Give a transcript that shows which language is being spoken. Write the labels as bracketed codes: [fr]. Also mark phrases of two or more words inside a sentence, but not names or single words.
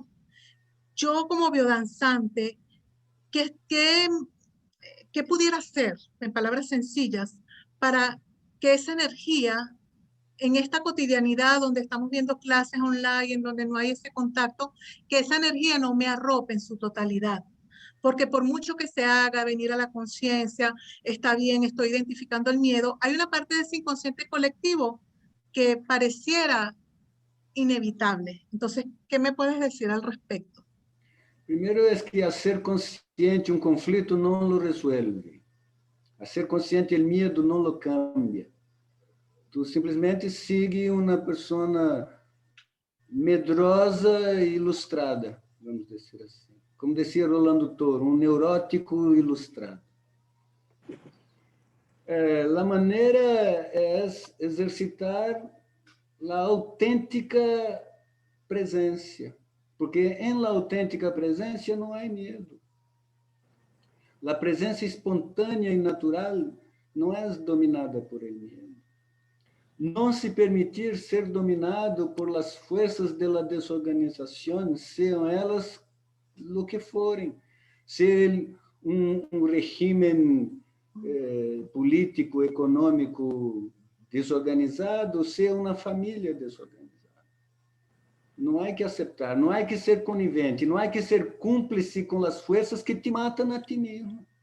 [es] Yo como biodanzante, ¿qué pudiera hacer, en palabras sencillas, para que esa energía en esta cotidianidad donde estamos viendo clases online, en donde no hay ese contacto, que esa energía no me arrope en su totalidad? Porque por mucho que se haga, venir a la conciencia, está bien, estoy identificando el miedo, hay una parte de ese inconsciente colectivo que pareciera inevitable. Entonces, ¿qué me puedes decir al respecto? [pt] Primeiro é que a ser consciente um conflito não [es] lo resuelve. [pt] A ser consciente o medo não [es] lo cambia. [pt] Tu simplesmente sigue uma pessoa medrosa e ilustrada, vamos dizer assim. Como dizia Rolando Toro, um neurótico ilustrado. A maneira é exercitar a autêntica presença, porque em la autêntica presença não há medo. A presença espontânea e natural não é dominada por el medo. Não se permitir ser dominado por [es] las fuerzas de la [pt] desorganização, sejam elas lo que forem, ser um regime político, econômico desorganizado, ser uma família desorganizada. Não há que aceitar, não há que ser conivente, não há que ser cúmplice com as forças que te matam a ti mesmo.